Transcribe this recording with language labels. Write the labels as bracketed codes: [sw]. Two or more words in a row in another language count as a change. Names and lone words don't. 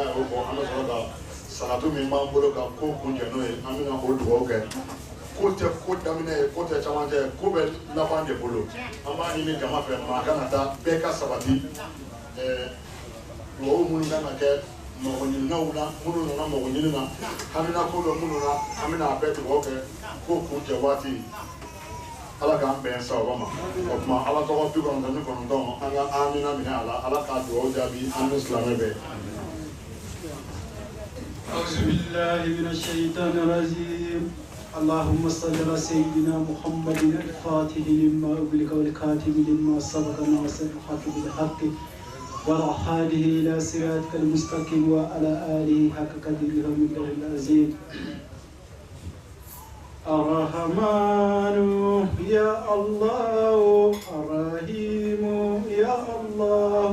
[bm] y'o fɔ an bɛ sɔrɔ ka salatu min b'an bolo ka ko kun jɛ n'o ye an bɛna o dugawu kɛ ko tɛ ko daminɛ ye ko tɛ caman tɛ ko bɛ laban de bolo an b'a ɲini jama fɛ maa kana taa bɛɛ ka sabati dugawu minnu kan ka kɛ mɔgɔ ɲininaw la minnu nana mɔgɔ ɲini na hamina ko bɛ minnu na an bɛna a bɛɛ dugawu kɛ ko kun cɛ waati ala k'an bɛn sababa ma o tuma ala tɔgɔ 99 an ka amina minɛ a la ala k'a dugawu jaabi an ni silamɛ bɛɛ. [ar] أعوذ بالله من الشيطان الرجيم اللهم صل على سيدنا محمد الفاتح لما أغلق والكاتب لما سبق ناصر الحق بالحق والهادي إلى صراطك المستقيم وعلى آله حق قدره ومقداره العظيم الرحمن يا الله الرحيم يا الله